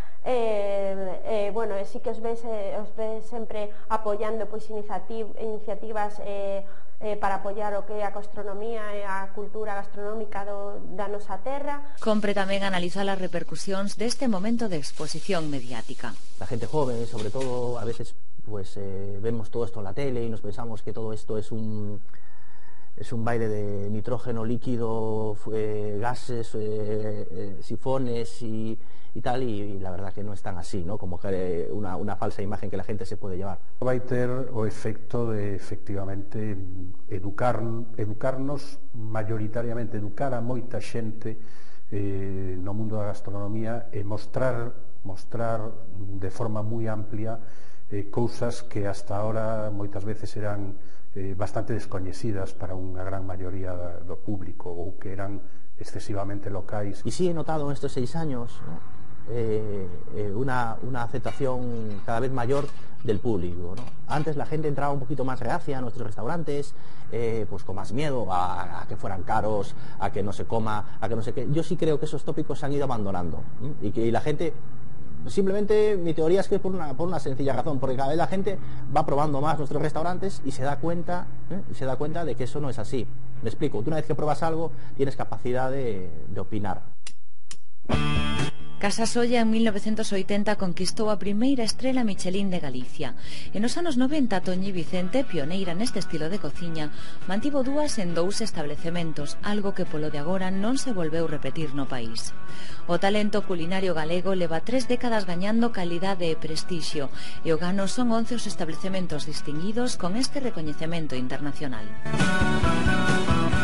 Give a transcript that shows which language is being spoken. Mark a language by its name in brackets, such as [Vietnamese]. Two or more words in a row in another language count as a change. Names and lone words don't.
[Galician] Bueno, sí que os ves sempre apoiando pois iniciativas para apoiar o que é a gastronomía e a cultura gastronómica da nosa terra. Compre tamén analizar as repercusións deste momento de exposición mediática. [Spanish] La gente joven, sobre todo, a veces pues vemos todo esto en la tele y nos pensamos que todo esto es un baile de nitrógeno líquido, gases, sifones y tal, y la verdad que no es tan así, ¿no? Como que una falsa imagen que la gente se puede llevar. [Galician] Vai ter o efecto de, efectivamente, educarnos mayoritariamente, educar a moita xente no mundo da gastronomía e mostrar de forma moi amplia cousas que [Spanish] hasta ahora [Galician] moitas veces eran bastante descoñecidas para unha gran maioría do público ou que eran excesivamente locais. [Spanish] Y sí he notado en estos 6 años, ¿no? una aceptación cada vez mayor del público, ¿no? Antes la gente entraba un poquito más reacia a nuestros restaurantes, pues con más miedo a que fueran caros, a que no se coma, a que no sé qué. Yo sí creo que esos tópicos se han ido abandonando, ¿sí? Y la gente Simplemente mi teoría es que es por una sencilla razón, porque cada vez la gente va probando más nuestros restaurantes y se da cuenta de que eso no es así. Me explico, tú una vez que pruebas algo tienes capacidad de opinar. [Galician] Casa Solla en 1980 conquistou a primeira estrela Michelin de Galicia. E nos anos 90 Toñi Vicente, pioneira neste estilo de cociña, mantivo 2 en 2 establecementos, algo que polo de agora non se volveu repetir no país. O talento culinario galego leva 3 décadas gañando calidade e prestixio, e o gano son 11 os establecementos distinguidos con este recoñecemento internacional.